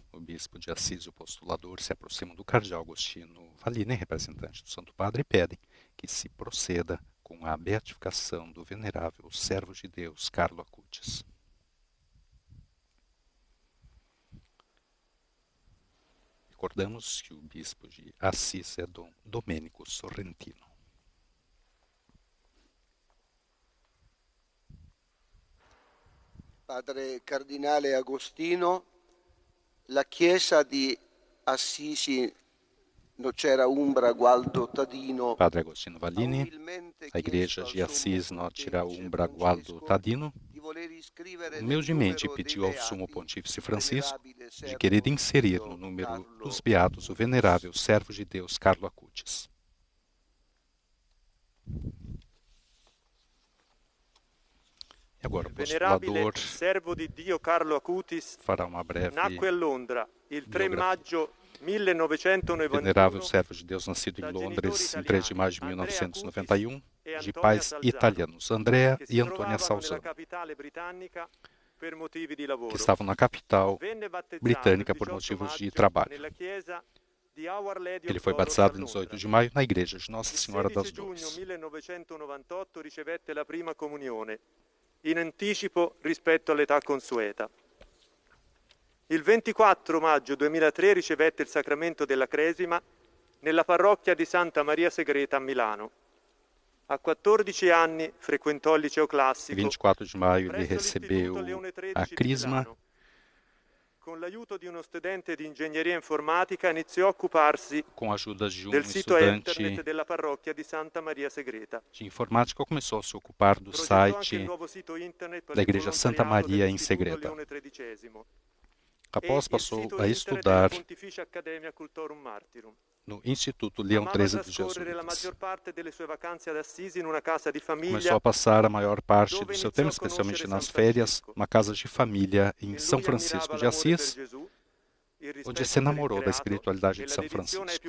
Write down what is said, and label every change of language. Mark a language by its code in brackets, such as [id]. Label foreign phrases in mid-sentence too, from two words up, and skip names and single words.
[pt] O bispo de Assis e o postulador se aproximam do cardeal Agostino Vallini, representante do Santo Padre, e pedem que se proceda com a beatificação do venerável servo de Deus, Carlo Acutis. Recordamos que o bispo de Assis é Dom Domenico Sorrentino. [it] Padre Cardinale Agostino, la chiesa di Assisi Nocera Umbra Gualdo Tadino. Padre Agostino Vallini, [pt] a igreja de Assis Nocera Umbra Gualdo Tadino, humildemente pediu ao Sumo Pontífice Francisco de querer inserir no número dos beatos o venerável servo de Deus Carlo Acutis. E agora o postulador [it] servo di Dio Carlo Acutis [pt] fará uma breve [it] nacque a Londra il 3 maggio 1991. [pt] Venerável servo de Deus nascido em Londres em 3 de maio de 1991, de pais italianos Andrea e Antônia Salzano, que estavam na capital britânica por motivos de trabalho. Ele foi batizado em 18 de maio na igreja de Nossa Senhora das Dores. [it] 1998 ricevette la prima comunione, in anticipo rispetto all'età consueta. Il 24 maggio 2003 ricevette il sacramento della Cresima nella parrocchia di Santa Maria Segreta a Milano. A 14 anni frequentò il liceo classico. [pt] 24 de maio ele recebeu a Crisma. [it] Con l'aiuto di uno studente di ingegneria informatica iniziò a occuparsi [pt] com a ajuda de [it] del sito [pt] estudante [it] internet della parrocchia di Santa Maria Segreta. [pt] de informática, começou a se ocupar do site da igreja Santa Maria em Segreta. Após passou a estudar no Instituto Leão XIII dos Jesuítas. Começou a passar a maior parte do seu tempo, especialmente nas férias, numa casa de família em São Francisco de Assis, onde se enamorou da espiritualidade de São Francisco.